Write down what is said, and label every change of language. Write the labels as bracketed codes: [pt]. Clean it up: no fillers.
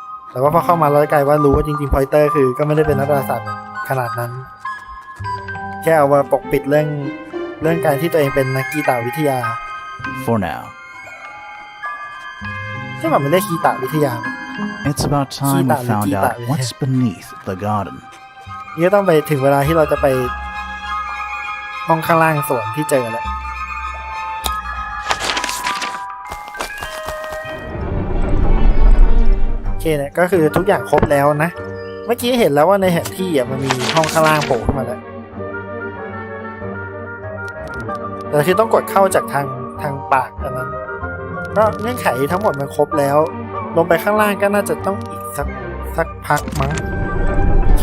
[th] แต่ว่าพอเข้ามาแล้วกลายว่ารู้ว่าจริงๆพอยเตอร์คือก็ไม่ได้เป็นนักดาราศาสตร์ขนาดนั้นแค่เอามาปกปิดเรื่องการที่ตัวเองเป็นนักกีตาวิทยา [en] For now. [th] ใช่ป่ะมันเรียกกีตาวิทยา [en] It's about time we found out what's beneath the garden. [th] นี่ก็ต้องไปถึงเวลาที่เราจะไปห้องข้างล่างสวนที่เจอแล้วโอเคเนี่ยก็คือทุกอย่างครบแล้วนะเมื่อกี้เห็นแล้วว่าในแผนที่มันมีห้องข้างล่างโผล่ขึ้นมาแล้วแต่คือต้องกดเข้าจากทางปากอันนั้นก็เงื่อนไขทั้งหมดมันครบแล้วลงไปข้างล่างก็น่าจะต้องอีกสักพักมั้งโอเค